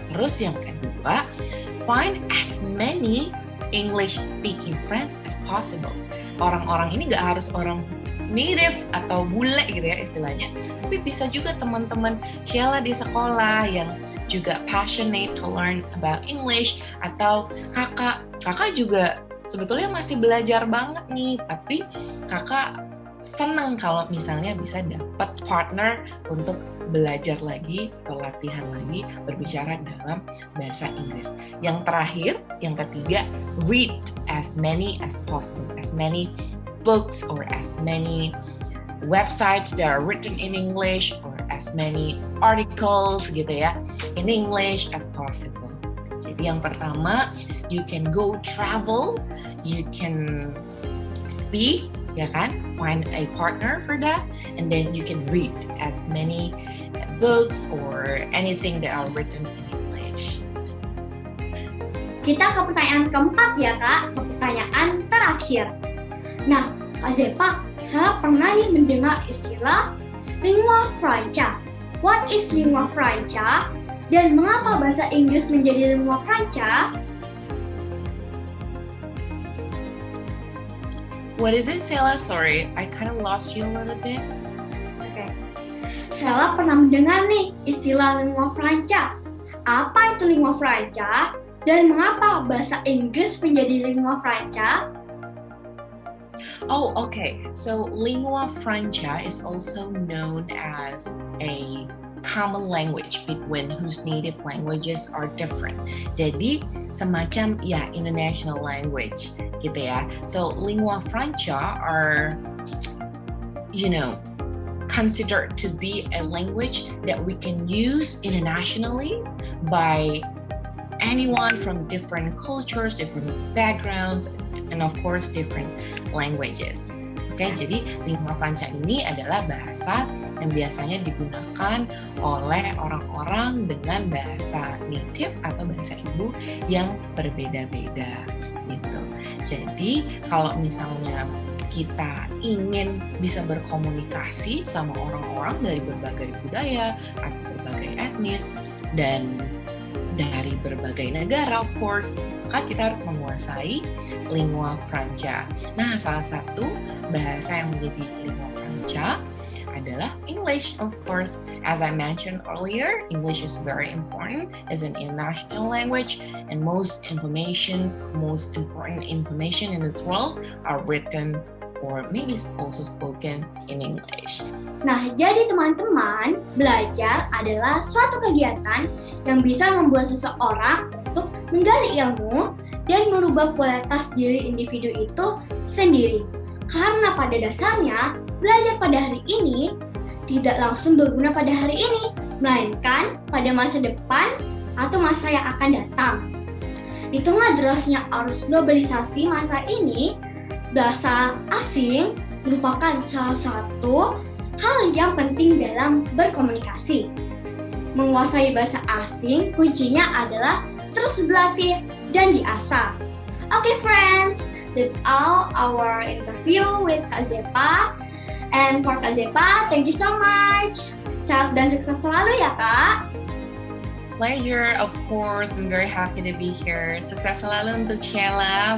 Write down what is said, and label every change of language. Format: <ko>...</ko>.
<id>Terus yang kedua,</id> <en>find as many English speaking friends as possible.</en> <id>Orang-orang ini gak harus orang native atau bule gitu ya istilahnya, tapi bisa juga teman-teman Sheila di sekolah yang juga</id> <en>passionate to learn about English,</en> <id>atau kakak juga sebetulnya masih belajar banget nih, tapi kakak seneng kalau misalnya bisa dapat partner untuk belajar lagi atau latihan lagi berbicara dalam bahasa Inggris. Yang terakhir, yang ketiga,</id> <en>read as many as possible, as many books or as many websites that are written in English, or as many articles gitu ya in English as possible.</en> <id>Jadi yang pertama,</id> <en>you can go travel, you can speak, ya kan, find a partner for that, and then you can read as many books or anything that are written in English.</en> <id>Kita ke pertanyaan keempat ya Kak, ke pertanyaan terakhir. Nah, Kak Zepa, saya pernah nih mendengar istilah lingua franca.</id> <en>What is lingua franca?</en> <id>Dan mengapa bahasa Inggris menjadi lingua franca?</id> <en>What is it, Sheila? Sorry, I kind of lost you a little bit.</en> <id>Oke. Sheila pernah mendengar nih istilah lingua franca. Apa itu lingua franca? Dan mengapa bahasa Inggris menjadi lingua franca?</id> <en>Oh, okay. So lingua franca is also known as a common language between whose native languages are different.</en> <id>Jadi semacam ya international language gitu ya.</id> <en>So lingua franca are, considered to be a language that we can use internationally by anyone from different cultures, different backgrounds, and of course different languages.</en> <id>Oke, jadi lingua franca ini adalah bahasa yang biasanya digunakan oleh orang-orang dengan bahasa native atau bahasa ibu yang berbeda-beda gitu. Jadi kalau misalnya kita ingin bisa berkomunikasi sama orang-orang dari berbagai budaya atau berbagai etnis dan dari berbagai negara, of course, maka kita harus menguasai lingua franca. Nah, salah satu bahasa yang menjadi lingua franca adalah English, of course.</id> <en>As I mentioned earlier, English is very important as an international language, and most important information in this world are written or maybe also spoken in English.</en> <id>Nah, jadi teman-teman, belajar adalah suatu kegiatan yang bisa membuat seseorang untuk menggali ilmu dan merubah kualitas diri individu itu sendiri. Karena pada dasarnya, belajar pada hari ini tidak langsung berguna pada hari ini, melainkan pada masa depan atau masa yang akan datang. Di tengah derasnya arus globalisasi masa ini, bahasa asing merupakan salah satu hal yang penting dalam berkomunikasi. Menguasai bahasa asing kuncinya adalah terus berlatih dan diasah.</id> <en>Okay friends, that's all our interview with Kak Zepa. And for Kak Zepa, thank you so much.</en> <id>Sehat dan sukses selalu ya Kak.</id> <en>Pleasure, of course. I'm very happy to be here.</en> <id>Sukses selalu untuk Sheila.</id>